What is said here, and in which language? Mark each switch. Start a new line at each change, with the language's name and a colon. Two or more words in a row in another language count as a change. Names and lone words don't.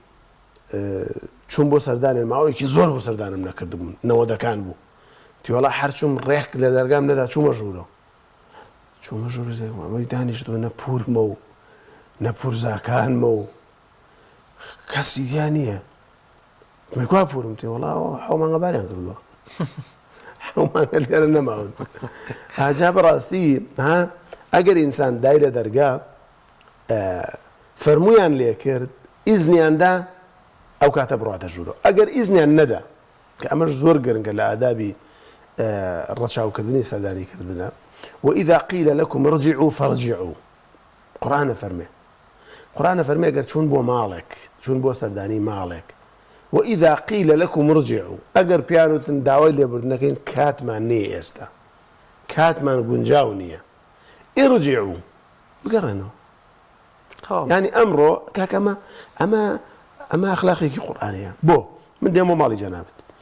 Central Kurdish: چوون بۆ سەردانێن ماوەیەکی زۆر بۆ سەردانم نەکردبوون نەوەدەکان بوو تی وەڵا هەر چووم ڕێک لە دەرگام نەدا چوومە ژوورەوە چوومە ژوورە ئەمەی دانیشتووە نە پورمە و نە پورزاکانمە و کەسی دیان نییە مێکوا پورم تی وەڵا حەومانگە باریان کردووە حەومانگە لێرە نەماون ئاجا بەڕاستی ئەگەر ئینسان دای لە دەرگا فەرموویان لێ کرد ئیزنیاندا ئەو کاتە بڕاتە ژوورەوە ئەگەر ئیزنیان نەدا کە ئەمەش زۆر گرنگە لە ئادابی ڕەچاوکردنی سەردانیکردنە
Arabic: وإذا قيل لكم ارجعوا فارجعوا
Central Kurdish: قورئانە فەرمێ ئەگەر چوون بۆ ماڵێک چوون بۆ سەردانی ماڵێک
Arabic: وإذا قيل لكم ارجعوا
Central Kurdish: ئەگەر پیانوتن داوای لێبوردنەکەین کاتمان نییە ئێستا کاتمان گونجاو نییە ارجعوا بگەڕێنەوە يعني ئەمڕۆ کاکەمە ئەمە ئەخلاقێکی قورئانەیە بۆ من دێم بۆ ماڵی جەنابەت